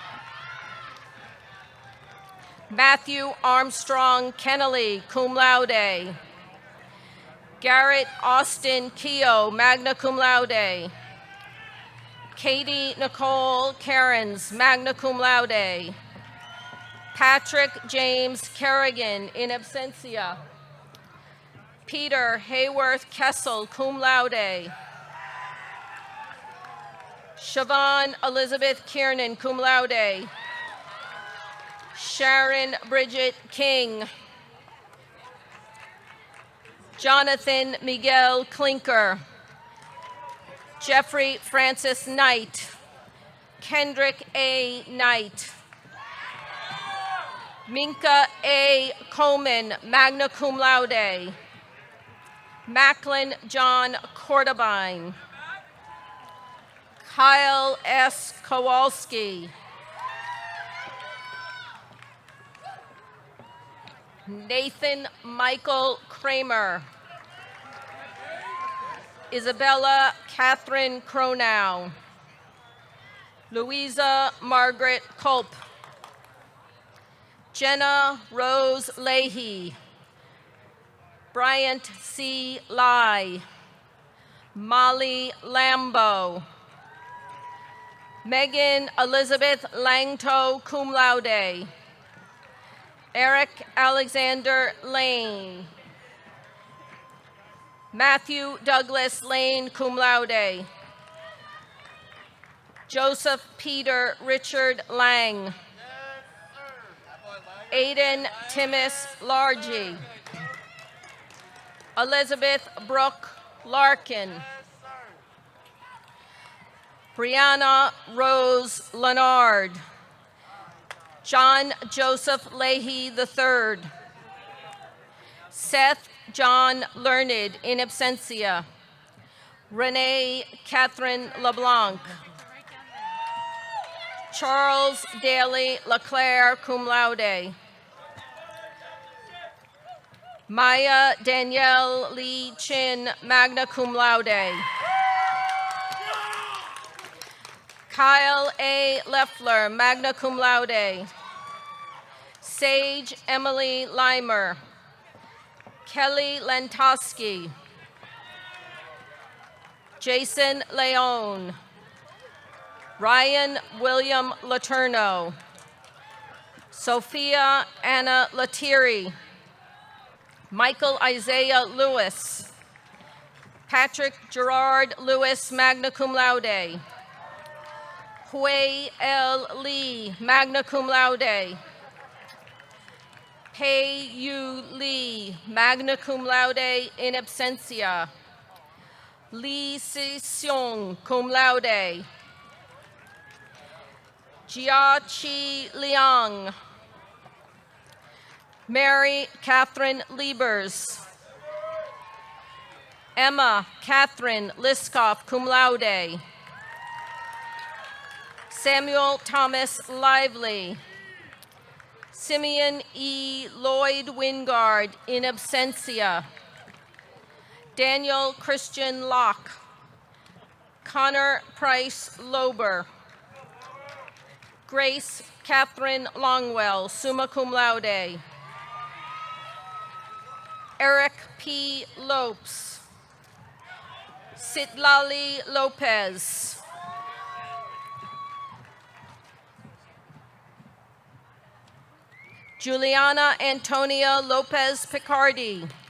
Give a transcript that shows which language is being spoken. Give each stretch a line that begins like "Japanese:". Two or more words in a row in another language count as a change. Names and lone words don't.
English: Matthew Armstrong Kennelly,
Latin: cum laude.
English: Garrett Austin Keogh,
Latin: magna cum laude.
English: Katie Nicole Cairns,
Latin: magna cum laude.
English: Patrick James Kerrigan,
Latin: in absentia.
English: Peter Hayworth Kessel,
Latin: cum laude.
English: Siobhan Elizabeth Kiernan,
Latin: cum laude.
English: Sharon Bridget King. Jonathan Miguel Klinker. Jeffrey Francis Knight. Kendrick A. Knight. Minka A. Coleman,
Latin: magna cum laude.
English: Macklin John Cordabine. Kyle S. Kowalski. Nathan Michael Kramer. Isabella Catherine Cronow. Louisa Margaret Culp. Jenna Rose Leahy. Bryant C. Lai. Molly Lambo. Megan Elizabeth Langto,
Latin: cum laude.
English: Eric Alexander Lane. Matthew Douglas Lane,
Latin: cum laude.
English: Joseph Peter Richard Lang. Aiden Timmis Largy. Elizabeth Brooke Larkin. Brianna Rose Leonard. John Joseph Leahy III. Seth John Learned,
Latin: in absentia.
English: Renee Catherine LeBlanc. Charles Daly Leclerc,
Latin: cum laude.
English: Maya Danielle Lee Chin,
Latin: magna cum laude.
English: Kyle A. Leffler,
Latin: magna cum laude.
English: Sage Emily Limer. Kelly Lentosky. Jason Leone. Ryan William Laterno. Sophia Anna Latieri. Michael Isaiah Lewis. Patrick Gerard Lewis,
Latin: magna cum laude.
English: Hui L. Lee,
Latin: magna cum laude.
English: Pei Yu Lee,
Latin: magna cum laude, in absentia.
English: Lee Si Seong,
Latin: cum laude.
English: Jia Chi Liang. Mary Catherine Liebers. Emma Catherine Liskoff,
Latin: cum laude.
English: Samuel Thomas Lively. Simeon E. Lloyd Wingard,
Latin: in absentia.
English: Daniel Christian Locke. Connor Price Lober. Grace Catherine Longwell,
Latin: summa cum laude.
English: Eric P. Lopes. Citlali Lopez. Juliana Antonia Lopez Picardi.